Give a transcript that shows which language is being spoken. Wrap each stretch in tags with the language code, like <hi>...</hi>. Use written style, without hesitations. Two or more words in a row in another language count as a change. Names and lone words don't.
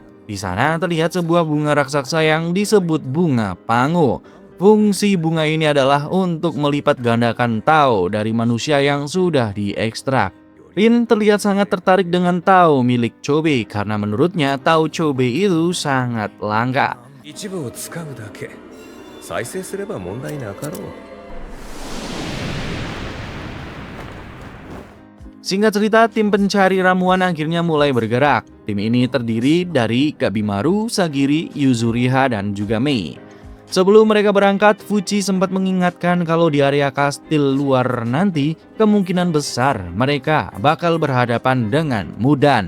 <id>Di sana terlihat sebuah bunga raksasa yang disebut bunga pangu. Fungsi bunga ini adalah untuk melipat gandakan Tao dari manusia yang sudah diekstrak. Rin terlihat sangat tertarik dengan Tao milik Chobei karena menurutnya Tao Chobei itu sangat langka.</id> <ja>一部を使うだけ。再生すれば問題なかろう。</ja> <id>Singkat cerita, tim pencari ramuan akhirnya mulai bergerak. Tim ini terdiri dari Gabimaru, Sagiri, Yuzuriha, dan juga Mei. Sebelum mereka berangkat, Fuji sempat mengingatkan kalau di area kastil luar nanti kemungkinan besar mereka bakal berhadapan dengan Mudan.</id>